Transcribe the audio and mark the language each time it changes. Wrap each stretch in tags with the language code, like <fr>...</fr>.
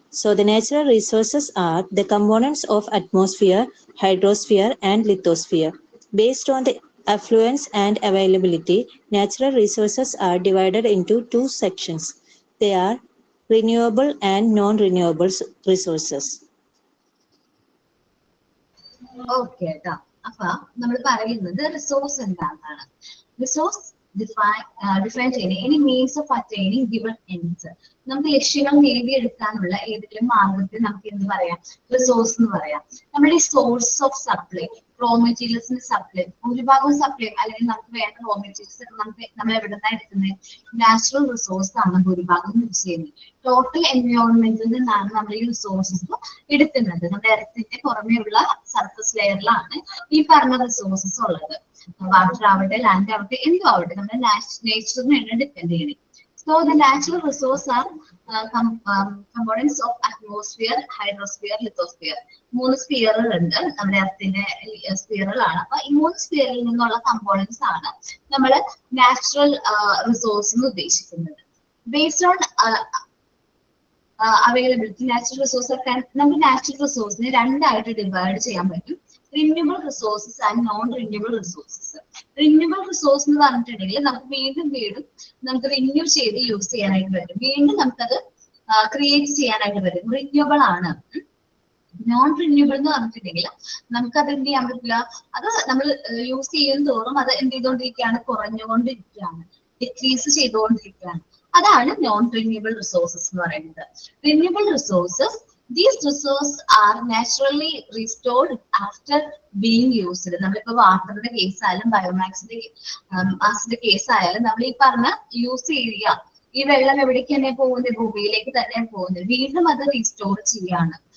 <en>So the natural resources are the components of atmosphere, hydrosphere, and lithosphere. Based on the affluence and availability, natural resources are divided into two sections. They are renewable and non-renewable resources.</en> <ml>Okay കേട്ടോ. അപ്പൊ നമ്മൾ പറയുന്നത് resource എന്താണെന്നാണ്. Resource define ചെയ്യുന്ന</ml> <en>any means of attaining given ends,</en> <ml>നമുക്ക് ലക്ഷ്യങ്ങൾ നേടിയെടുക്കാനുള്ള ഏതെങ്കിലും മാർഗത്തിൽ നമുക്ക് എന്ത് പറയാം, റിസോഴ്സ് എന്ന് പറയാം. നമ്മുടെ ഈ</ml> <en>source of supply,</en> <ml>raw മെറ്റീരിയൽസിന്റെ supply, ഭൂരിഭാഗം സപ്ലൈ അല്ലെങ്കിൽ നമുക്ക് വേണ്ട റോ മെറ്റീരിയൽസ് നമ്മൾ എവിടെ നിന്നാണ് എടുക്കുന്നത്, നാച്ചുറൽ റിസോഴ്സ് ആണ് ഭൂരിഭാഗം യൂസ് ചെയ്യുന്നത്. ടോട്ടൽ എൻവയോൺമെന്റിൽ നിന്നാണ് നമ്മൾ ഈ റിസോഴ്സസ് എടുക്കുന്നത്. നമ്മുടെ എർത്തിന്റെ പുറമേയുള്ള സർഫസ് ലെയറിലാണ് ഈ പറഞ്ഞ റിസോഴ്സസ് ഉള്ളത്. വാട്ടർ ആവട്ടെ, ലാൻഡ് ആവട്ടെ, എന്തും ആവട്ടെ, നമ്മുടെ നേച്ചറിനെയാണ് ഡിപ്പെൻഡ് ചെയ്യുന്നത്.</ml> <en>So the natural resources are components of atmosphere, hydrosphere, lithosphere.</en> <ml>3 സ്ഫിയറുകളുണ്ട് നമ്മുടെ എർത്തിന്റെ സ്ഫിയറുകളാണ്. അപ്പൊ ഈ 3 സ്ഫിയറിൽ നിന്നുള്ള കമ്പോണൻസ് ആണ് നമ്മൾ നാച്ചുറൽ റിസോഴ്സ് എന്ന് ഉദ്ദേശിക്കുന്നത്.</ml> <en>based on availability,</en> <ml>natural resource ഒക്കെ നമുക്ക് നാച്ചുറൽ റിസോഴ്സിനെ രണ്ടായിട്ട് ഡിവൈഡ് ചെയ്യാൻ പറ്റും.</ml> <en>Renewable resources and non renewable resources.</en> <ml>Renewable resource എന്ന് പറഞ്ഞിട്ടുണ്ടെങ്കിൽ നമുക്ക് വീണ്ടും നമുക്ക് റിന്യൂ ചെയ്ത് യൂസ് ചെയ്യാനായിട്ട് പറ്റും, വീണ്ടും നമുക്കത് ക്രിയേറ്റ് ചെയ്യാനായിട്ട് പറ്റും, റിന്യൂവബിൾ ആണ്. നോൺ റിന്യൂവബിൾ എന്ന് പറഞ്ഞിട്ടുണ്ടെങ്കിൽ നമുക്കത് എന്ത് ചെയ്യാൻ പറ്റില്ല, അത് നമ്മൾ യൂസ് ചെയ്യും തോറും അത് എന്ത് ചെയ്തുകൊണ്ടിരിക്കുകയാണ്, കുറഞ്ഞുകൊണ്ടിരിക്കുകയാണ്, ഡിക്രീസ് ചെയ്തുകൊണ്ടിരിക്കുകയാണ്. അതാണ് നോൺ റിന്യൂവബിൾ റിസോഴ്സസ് എന്ന് പറയുന്നത്.</ml> <en>Renewable resources, these resources are naturally restored after being used.</en> <ml>നമ്മളിപ്പോ വാട്ടറിന്റെ കേസ് ആയാലും ബയോമാസിന്റെ കേസ് ആയാലും നമ്മൾ ഈ പറഞ്ഞ യൂസ് ചെയ്യുക, ഈ വെള്ളം എവിടേക്ക് തന്നെ പോകുന്നത്, ഭൂമിയിലേക്ക് തന്നെ പോകുന്നത്, വീണ്ടും അത് റീസ്റ്റോർ ചെയ്യാണ്.</ml>